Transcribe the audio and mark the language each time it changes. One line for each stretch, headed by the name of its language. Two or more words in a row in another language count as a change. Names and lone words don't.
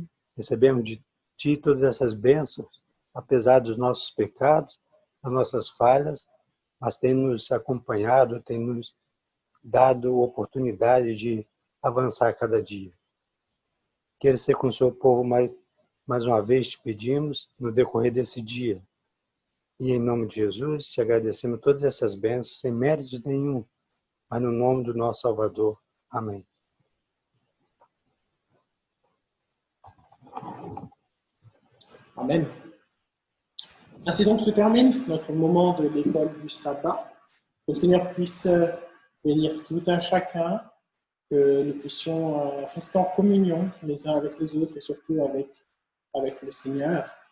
Portuguese: Recebemos de Ti todas essas bênçãos, apesar dos nossos pecados, das nossas falhas, mas tem nos acompanhado, tem nos dado oportunidade de avançar cada dia. Queira ser com o seu povo mais uma vez, te pedimos, no decorrer desse dia. E em nome de Jesus, te agradecemos todas essas bênçãos, sem mérito nenhum, mas no nome do nosso Salvador. Amém.
French: Amen. Ainsi donc se termine notre moment de l'école du sabbat. Que le Seigneur puisse bénir tout un chacun, que nous puissions rester en communion les uns avec les autres et surtout avec le Seigneur.